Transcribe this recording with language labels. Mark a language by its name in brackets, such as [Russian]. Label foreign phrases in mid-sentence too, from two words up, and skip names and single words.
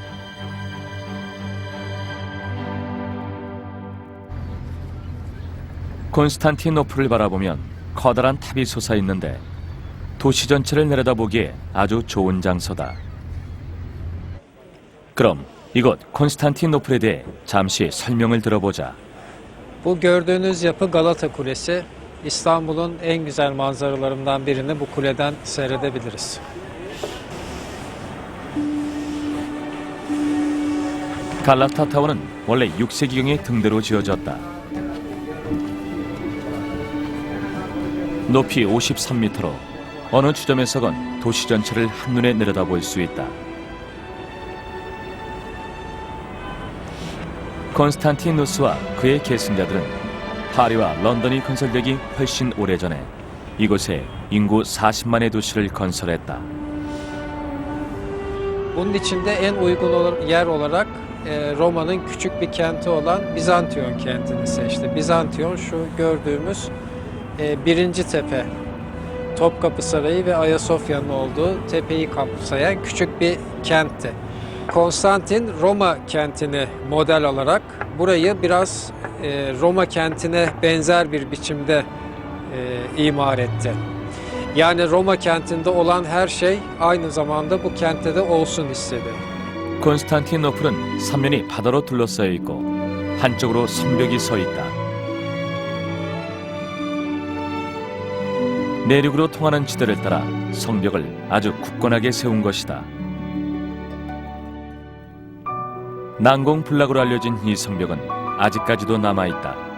[Korean] 콘스탄티노플을 바라보면 커다란 탑이 솟아있는데 도시 전체를 내려다보기에 아주 좋은 장소다. 그럼 이곳 콘스탄티노플에 대해 잠시 설명을 들어보자. [Turkish] Bu gördüğünüz yapı Galata Kulesi. İstanbul'un en güzel manzaralarından birini bu kuleden seyredebiliriz. [Korean] 갈라타 타워는 원래 6세기경에 등대로 지어졌다. 높이 53m로 어느 지점에서건 도시 전체를 한눈에 내려다볼 수 있다. 콘스탄티누스와 그의 계승자들은 파리와 런던이 건설되기 훨씬 오래전에 이곳에 인구 40만의 도시를 건설했다. [Turkish] Bunun içinde en uygun yer olarak Roma'nın küçük bir kenti olan Bizantiyon kentini seçti. Bizantiyon şu gördüğümüz birinci tepe. Topkapı Sarayı ve Ayasofya'nın olduğu tepeyi kapsayan küçük bir kentti. Konstantin Roma kentini model alarak burayı biraz Roma kentine benzer bir biçimde imar etti. Yani Roma kentinde olan her şey aynı zamanda bu kentte de olsun istedi. [Korean] 콘스탄티노플은 삼면이 바다로 둘러싸여 있고 한쪽으로 성벽이 서 있다. 내륙으로 통하는 지대를 따라 성벽을 아주 굳건하게 세운 것이다. 난공불락으로 알려진 이 성벽은 아직까지도 남아있다.